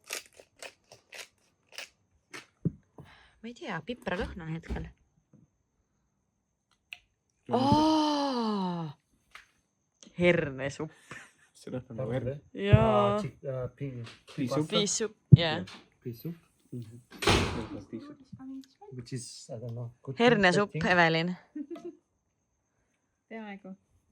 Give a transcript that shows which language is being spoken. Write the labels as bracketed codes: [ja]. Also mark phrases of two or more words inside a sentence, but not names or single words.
[et] Ma ei tea, pipralõhna hetkel. Hernesupp. See lõhna nagu herne. Jaa. Piisup. [en] Yeah. Which is, I don't know. [et] Hernesupp, Evelin. Peaaegu.